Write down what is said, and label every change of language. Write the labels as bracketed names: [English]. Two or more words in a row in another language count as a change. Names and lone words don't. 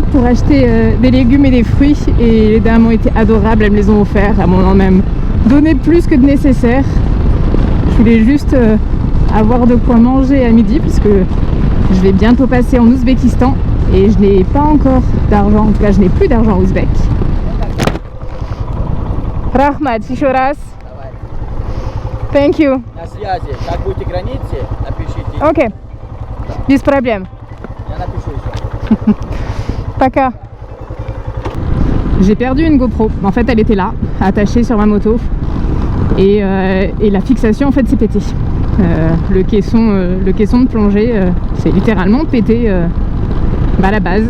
[French] pour acheter des légumes et des fruits et les dames ont été adorables, elles me les ont offerts, elles m'en ont même donné plus que de nécessaire. Je voulais juste avoir de quoi manger à midi puisque je vais bientôt passer en Ouzbékistan et je n'ai pas encore d'argent, en tout cas je n'ai plus d'argent ouzbek. [Russian] Rahmat, еще раз. [English] Thank you. [Russian] На связи. Как будете границы, напишите. Ok, без проблем. Я напишу еще. [French] Paka. J'ai perdu une GoPro. En fait, elle était là, attachée sur ma moto. Et la fixation, en fait, s'est pétée. Le caisson de plongée s'est littéralement pété à la base.